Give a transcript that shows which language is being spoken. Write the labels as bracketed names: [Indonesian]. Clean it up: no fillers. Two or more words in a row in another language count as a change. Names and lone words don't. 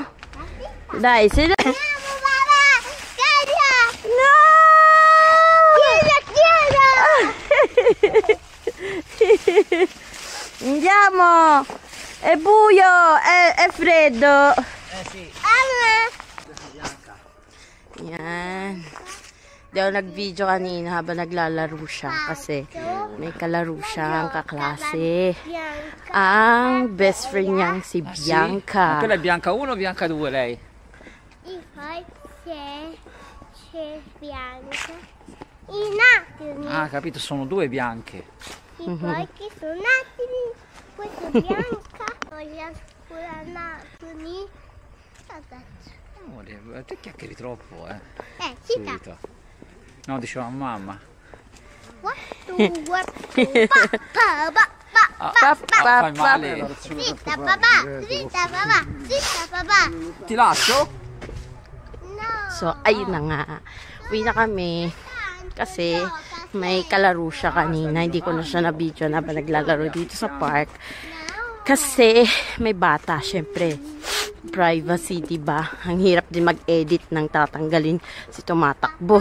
[Italian] Dai, si... Andiamo, papà. Caglia. No! Chiuda. Andiamo! È buio, è freddo. Sì. [Filipino] Yan. Di ako nag-video kanina habang naglalaro siya kasi may kalaro siyang kaklase. Ang best friend niyang si Bianca. [Italian] Ma quella è Bianca 1 o Bianca 2 lei? E poi c'è Bianca. I nastri. Ah, capito, sono due bianche. E poi che sono nastri. Questa è Bianca. Poi la scuola nastri. Amore, te chiacchieri troppo, Città. Subito. No, diceva mamma. Guarda. Fai male. Zitta papà. Ti lascio? No. [Filipino] So, ayun na nga. Uwi na kami. Kasi may kalaro siya kanina. Hindi ko na siya na-video na ba naglalaro dito sa park. Kasi may bata, syempre. Privacy, diba? Ang hirap din mag-edit ng tatanggalin si tumatakbo.